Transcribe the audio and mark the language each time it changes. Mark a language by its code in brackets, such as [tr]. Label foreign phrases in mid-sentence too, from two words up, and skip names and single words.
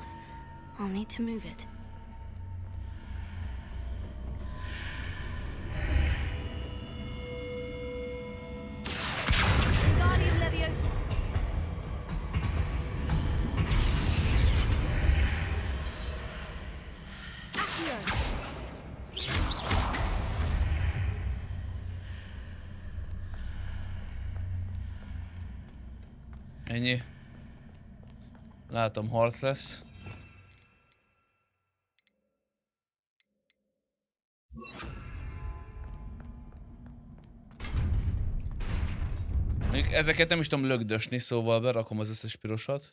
[en] I'll need to move it. Wingardium Leviosa. Accio. [hu] Ennyi. Látom, harc lesz. Mondjuk ezeket nem is tudom lögdösni, szóval berakom az összes pirosat.